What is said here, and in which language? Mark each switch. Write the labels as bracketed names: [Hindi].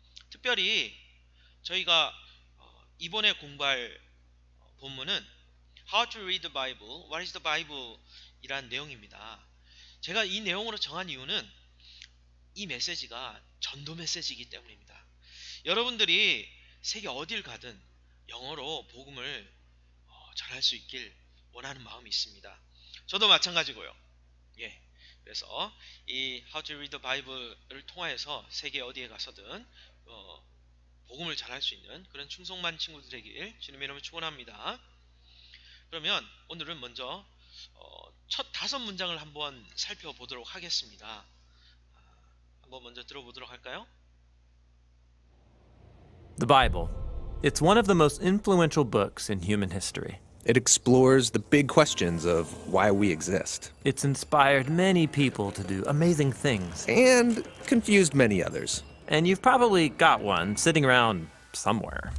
[Korean] 특별히 저희가 이번에 공부할 본문은 How to read the Bible, What is the Bible 이란 내용입니다. 제가 이 내용으로 정한 이유는 이 메시지가 전도 메시지이기 때문입니다. 여러분들이 세계 어딜 가든 영어로 복음을 전할 수 있길 원하는 마음이 있습니다. 저도 마찬가지고요. 그래서 이 How to read the Bible을 통하여서 세계 어디에 가서든 복음을 전할 수 있는 그런 충성만 친구들 되길 주님의 이름으로 축원합니다. 그러면 오늘은 먼저 첫 5문장을 한번 살펴보도록 하겠습니다. 한번 먼저 들어보도록 할까요? [English] The Bible. It's one of the most influential books in human history. It explores the big questions of why we exist It's inspired many people to do amazing things. and confused many others. And you've probably got one sitting around somewhere.